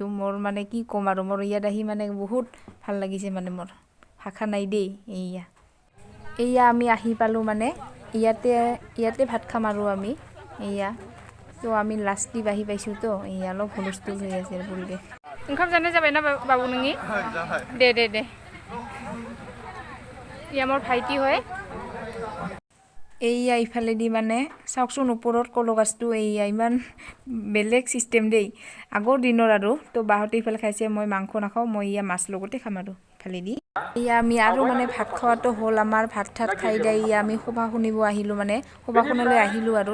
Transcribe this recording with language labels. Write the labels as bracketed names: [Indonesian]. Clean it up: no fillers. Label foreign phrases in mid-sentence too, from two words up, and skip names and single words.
[Assamese] মোৰ মানে কি ক'ম আৰু, মোৰ ইয়াত আহি মানে বহুত ভাল লাগিছে, মানে মোৰ ভাষা নাই দেই। এয়া আমি আহি পালোঁ, মানে ইয়াতে ভাত খাম আৰু আমি। এয়া তো আমি লাষ্ট দি আহি পাইছোঁ। তো এয়া অলপ হুলস্থুল হৈ আছে পৰিৱেশ। [Bodo] ओंखाम जानाय जाबाय ना बाबु नोंनि? [Assamese] দে ইয়া মোৰ ভাইটি হয়। এইয়া ইফালেদি মানে চাওকচোন, ওপৰত কল গাছটো এইয়া ইমান বেলেগ চিষ্টেম দেই, আগৰ দিনৰ আৰু। তো বাহঁতে ইফালে খাইছে, মই মাংস নাখাওঁ, মই ইয়া মাছ লগতে খাম আৰু ইফালেদি। এয়া আমি আৰু মানে ভাত খোৱাটো হ'ল আমাৰ। ভাত খাই দাই আমি সভা শুনিব আহিলোঁ, মানে সভাখনলৈ আহিলোঁ আৰু।